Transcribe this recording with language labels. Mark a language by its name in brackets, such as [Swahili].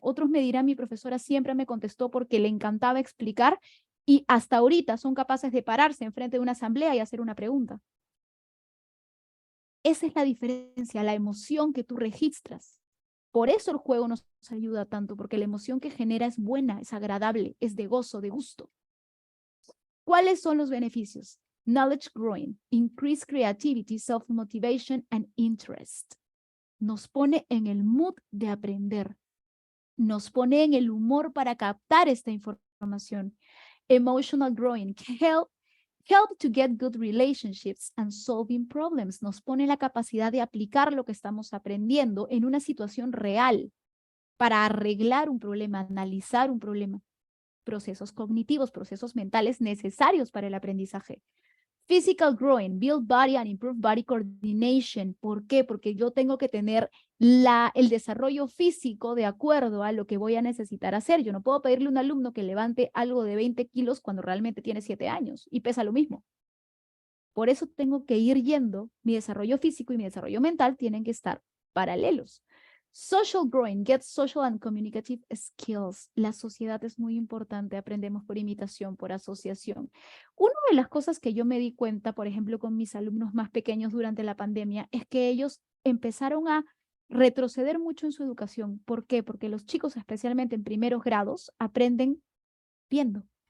[Spanish] Otros me dirán, mi profesora siempre me contestó porque le encantaba explicar y hasta ahorita son capaces de pararse enfrente de una asamblea y hacer una pregunta. Esa es la diferencia, la emoción que tú registras. Por eso el juego nos ayuda tanto, porque la emoción que genera es buena, es agradable, es de gozo, de gusto. ¿Cuáles son los beneficios? [English] Knowledge growing, increased creativity, self-motivation and interest. [Spanish] Nos pone en el mood de aprender. Nos pone en el humor para captar esta información. [English] Emotional growing, help to get good relationships and solving problems. [Spanish] Nos pone la capacidad de aplicar lo que estamos aprendiendo en una situación real para arreglar un problema, analizar un problema. Procesos cognitivos, procesos mentales necesarios para el aprendizaje. [English] Physical growing, build body and improve body coordination. [Spanish] ¿Por qué? Porque yo tengo que tener el desarrollo físico de acuerdo a lo que voy a necesitar hacer. Yo no puedo pedirle a un alumno que levante algo de 20 kilos cuando realmente tiene 7 años y pesa lo mismo. Por eso tengo que ir yendo, mi desarrollo físico y mi desarrollo mental tienen que estar paralelos. [English] Social growing, get social and communicative skills. [Spanish] La sociedad es muy importante, aprendemos por imitación, por asociación. Una de las cosas que yo me di cuenta, por ejemplo, con mis alumnos más pequeños durante la pandemia, es que ellos empezaron a retroceder mucho en su educación. ¿Por qué? Porque los chicos, especialmente en primeros grados, aprenden viendo.